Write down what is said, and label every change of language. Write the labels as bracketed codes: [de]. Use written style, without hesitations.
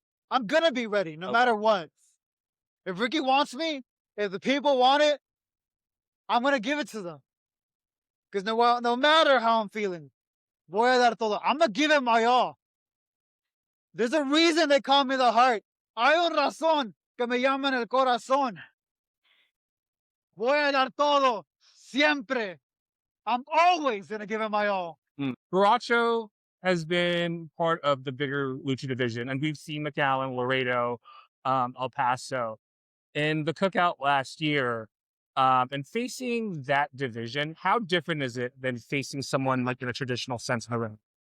[en] I'm gonna be ready no Okay. matter what. If Ricky wants me, if the people want it, I'm gonna give it to them. Because no matter how I'm feeling, [es] voy a dar todo. [en] I'm gonna give it my all. There's a reason they call me the heart. [es] Hay un razón que me llaman el corazón. Voy a dar todo, siempre. [en] I'm always gonna give it my all. Baracho has been part of the bigger Lucha division, and we've seen McAllen, Laredo, El Paso. In the cookout last year, and facing that division, how different is it than facing someone like in a traditional sense in the ring?